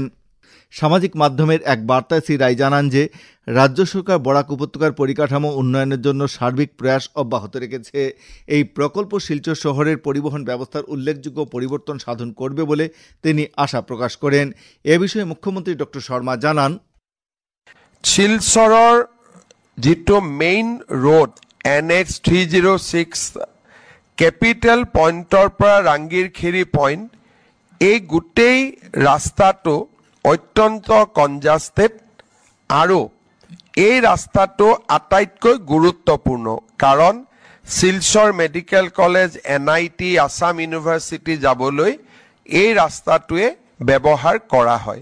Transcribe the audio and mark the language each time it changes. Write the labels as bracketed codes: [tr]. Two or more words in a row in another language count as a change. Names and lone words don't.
[bn] সামাজিক মাধ্যমের এক বার্তায় শ্রী রায় জানান যে রাজ্য সরকার বরাক উপত্যকার পরিকাঠামো উন্নয়নের জন্য সার্বিক প্রয়াস অব্যাহত রেখেছে। এই প্রকল্প শিলচর শহরের পরিবহন ব্যবস্থার উল্লেখযোগ্য পরিবর্তন সাধন করবে বলে তিনি আশা প্রকাশ করেন। এ বিষয়ে মুখ্যমন্ত্রী ডক্টর শর্মা জানান, [as] শিলচৰৰ যিটো [en] main road [as] NH 306 কেপিটেল পইণ্টৰ পৰা ৰাঙ্গিৰখাড়ি পইণ্ট, এই গোটেই ৰাস্তাটো অত্যন্ত কনজাষ্টেড আৰু এই ৰাস্তাটো আটাইতকৈ গুৰুত্বপূৰ্ণ, কাৰণ শিলচৰ মেডিকেল কলেজ, NIT, আসাম ইউনিভাৰ্চিটি যাবলৈ এই ৰাস্তাটোৱে ব্যৱহাৰ কৰা হয়।